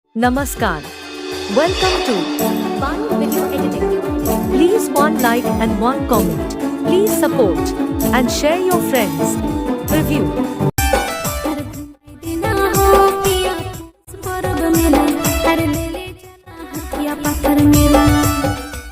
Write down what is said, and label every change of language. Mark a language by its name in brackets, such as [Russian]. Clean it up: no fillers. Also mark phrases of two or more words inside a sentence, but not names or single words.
[English] Namaskar. Welcome to Bio Video Editing. Please one like and one comment. Please support and share your friends. Review. [Bhojpuri] हर घुमाई देना हो पिया पुस परब मेला, हर ले ले चला हथिया पाथर मेला।